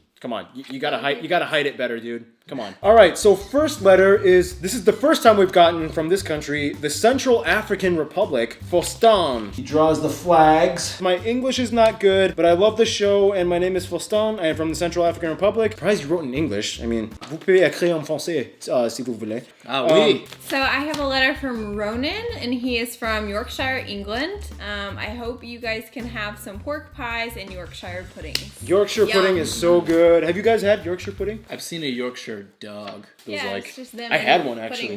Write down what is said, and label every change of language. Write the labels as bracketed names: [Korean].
[English] Come on, you gotta hide it better, dude. Come on. All right, so first letter is, this is the first time we've gotten from this country, the Central African Republic, Fostan. He draws the flags. My English is not good, but I love the show, and my name is Fostan. I am from the Central African Republic. Surprised you wrote in English. I mean, [French] vous pouvez écrire en français, si vous voulez. Ah, oui. [English] So I have a letter from Ronan, and he is from Yorkshire, England. I hope you guys can have some pork pies and Yorkshire puddings. Yorkshire pudding is so good. Have you guys had Yorkshire pudding? I've seen a Yorkshire miniature dog. It was Yeah, like it's just them I had in one, pudding actually.